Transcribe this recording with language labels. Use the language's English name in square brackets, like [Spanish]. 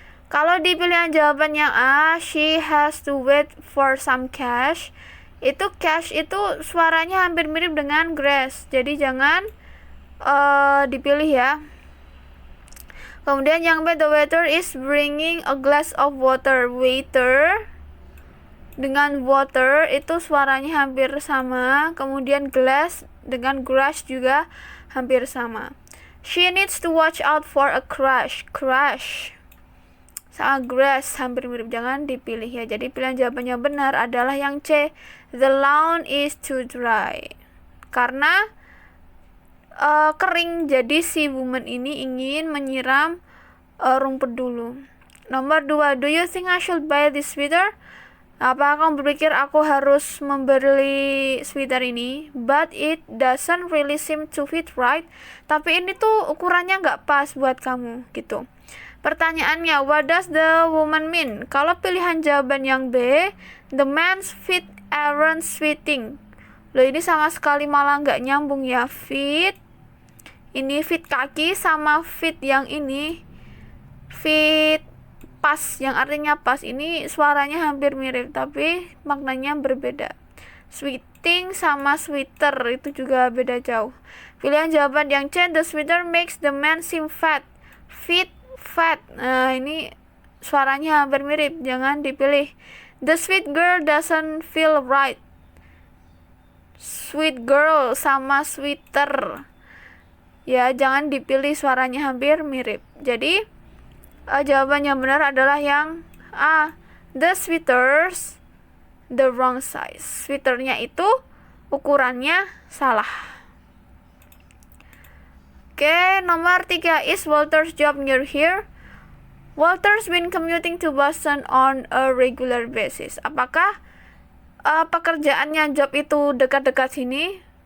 [Indonesian] Kalau di pilihan jawaban yang A, [English] she has to wait for some cash. [Indonesian] Itu cash itu suaranya hampir mirip dengan grass. Jadi jangan dipilih ya. Kemudian yang B, [English] the waiter is bringing a glass of water. [Indonesian] Waiter dengan water itu suaranya hampir sama. Kemudian glass dengan grass juga hampir sama. [English] She needs to watch out for a crash. [Indonesian] Crash sama grass hampir mirip, jangan dipilih ya. Jadi pilihan jawaban yang benar adalah yang C, [English] the lawn is too dry. [Indonesian] Karena kering, jadi si woman ini ingin menyiram rumput dulu. Nomor 2, [English] do you think I should buy this sweater? [Indonesian] Apa kamu berpikir aku harus membeli sweater ini? [English] But it doesn't really seem to fit right. [Indonesian] Tapi ini tuh ukurannya nggak pas buat kamu gitu. Pertanyaannya, [English] what does the woman mean? [Indonesian] Kalau pilihan jawaban yang B, [English] the man's feet aren't fitting. [Indonesian] Loh, ini sama sekali malah nggak nyambung ya. Feet, ini fit kaki sama fit yang ini. Fit pas, yang artinya pas, ini suaranya hampir mirip tapi maknanya berbeda. Sweating sama sweater itu juga beda jauh. Pilihan jawaban yang C, [English] the sweater makes the man seem fat. Fit, fat. [Indonesian] Nah, ini suaranya hampir mirip, jangan dipilih. [English] The sweet girl doesn't feel right. Sweet girl [Indonesian] sama sweater. Ya, jangan dipilih, suaranya hampir mirip. Jadi jawaban yang benar adalah yang A, [English] the sweaters the wrong size. [Indonesian] Sweaternya itu ukurannya salah. Oke, nomor 3, [English] is Walter's job near here? Walter's been commuting to Boston on a regular basis. [Indonesian] Apakah pekerjaannya, job itu dekat-dekat sini?